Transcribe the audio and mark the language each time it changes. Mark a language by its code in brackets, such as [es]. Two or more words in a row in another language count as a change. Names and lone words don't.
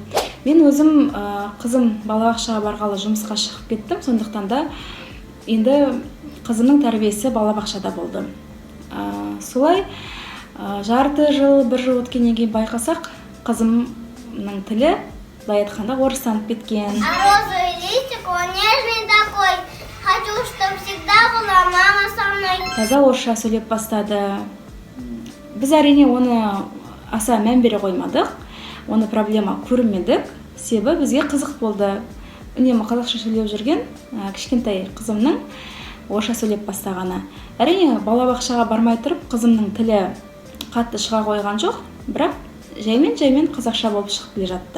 [kk] Мен өзім қызым балабақшаға барғалы жұмысқа шығып кеттім, сондықтан да енді қызымның тәрбиесі балабақшада болды. Солай жарты жыл, 1 жыл өткеннен кейін байқасақ, қызымның тілі былай айтқанда орыстанып кеткен. [ru] Розовый листик, он нежный такой. Хочу, чтобы всегда была мама со мной. [kk] Таза орысша сөйлеп бастады. Біз әрине оны аса мән бере қоймадық. Оны проблема көрмедік. Себебі бізге қызық болды. Үнемі қазақша сөйлеп жүрген кішкентай қызымның орысша сөйлеп бастағаны. Әрине балабақшаға бармай тұрып қызымның тілі қатты шыға қойған жоқ, бірақ жаймен қазақша болып шығып келе жатты.